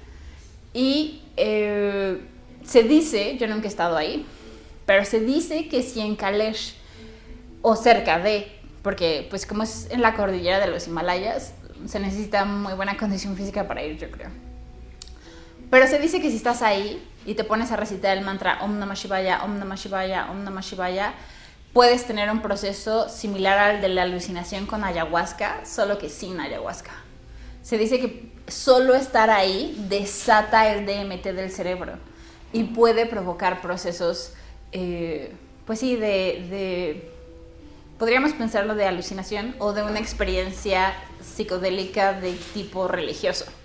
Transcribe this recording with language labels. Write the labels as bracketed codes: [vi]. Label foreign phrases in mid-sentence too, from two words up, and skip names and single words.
[es] Y se dice, yo nunca he estado ahí, Pero se dice que si en Kailash, o cerca de, porque pues como es en la cordillera de los Himalayas, se necesita muy buena condición física para ir, yo creo. Pero se dice que si estás ahí y te pones a recitar el mantra [sa] Om Namah Shivaya, Om Namah Shivaya, Om Namah Shivaya, [es] puedes tener un proceso similar al de la alucinación con ayahuasca, solo que sin ayahuasca. Se dice que solo estar ahí desata el DMT del cerebro y puede provocar procesos, pues sí, podríamos pensarlo de alucinación o de una experiencia psicodélica de tipo religioso.